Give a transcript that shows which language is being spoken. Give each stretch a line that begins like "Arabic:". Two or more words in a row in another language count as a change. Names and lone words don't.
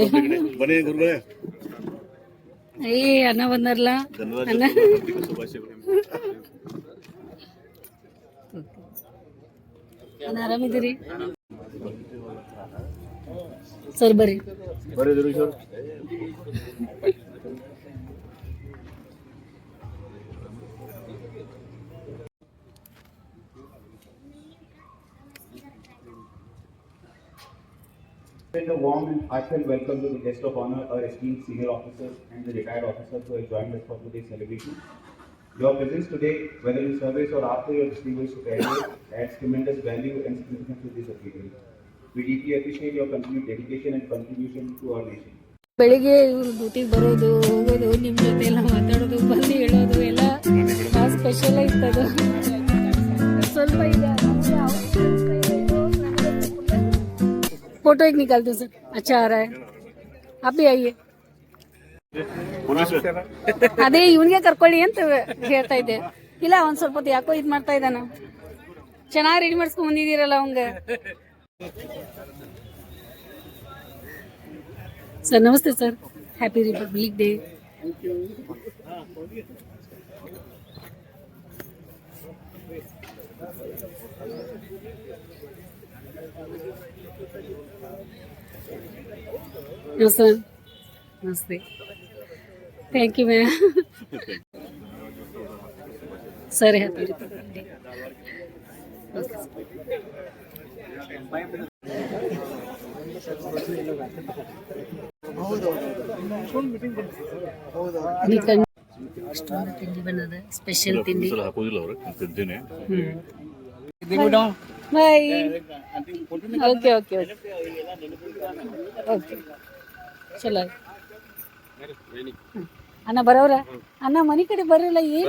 Kannada: ಬನ್ನಿ ಗುರುಗಳೇ. ಏ ಅಣ್ಣ ಬಂದಾರಲ್ಲ. ಅಣ್ಣ ಶುಭಾಶಯಗಳು. ಅಣ್ಣ ಆರಾಮಿದ್ದೀರಿ ಸರ್? ಬರ್ರಿ ಬರ್ರಿ ಸರ್.
English: A warm and heartfelt welcome to the guest of honor, our esteemed senior officers and the retired officers who have joined us for today's celebration. Your presence today, whether in service or after your distinguished career, adds tremendous value and significance to this occasion. We deeply appreciate your continued dedication and contribution to our nation.
Kannada: ಬೆಳಿಗ್ಗೆ ಇವ್ರು ಡ್ಯೂಟಿಗೆ ಬರೋದು, ಹೋಗೋದು, ನಿಮ್ಮ ಜೊತೆ ಎಲ್ಲ ಮಾತಾಡೋದು, ಬಂದು ಹೇಳೋದು ಎಲ್ಲ ಸ್ಪೆಷಲ್ ಇರ್ತದ. ಸ್ವಲ್ಪ ಈಗ
Hindi: फोटो एक निकालते सर अच्छा आ रहा है आप भी आइए
Kannada: ಅದೇ ಇವನಿಗೆ ಕರ್ಕೊಳ್ಳಿ ಅಂತ ಹೇಳ್ತಾ ಇದ್ದೆ ಇಲ್ಲ ಒಂದ್ ಸ್ವಲ್ಪ ಹೊತ್ತು ಯಾಕೋ ಇದ್ ಮಾಡ್ತಾ ಇದ್ದಾನ ಚೆನ್ನಾಗಿ ರೆಡಿ ಮಾಡಿಸ್ಕೊಂಡ್ ಬಂದಿದ್ದೀರಲ್ಲ ಅವಂಗ ಸರ್ ನಮಸ್ತೆ
English: sir happy Republic Day सर नमस्ते thank you ma'am sir happy Republic Day
Kannada: ತಿಂಡಿ ಬಂದದ ಸ್ಪೆಷಲ್ ತಿಂಡಿ ಹಾಕೋದಿಲ್ಲ ಅವ್ರು ತಿಂತೀನಿ
English: bye okay okay okay okay
Kannada: ಚಲೋ ಅಣ್ಣ ಬರೋರ ಅಣ್ಣ ಮನೆ ಕಡೆ ಬರಲ್ಲ ಏನ್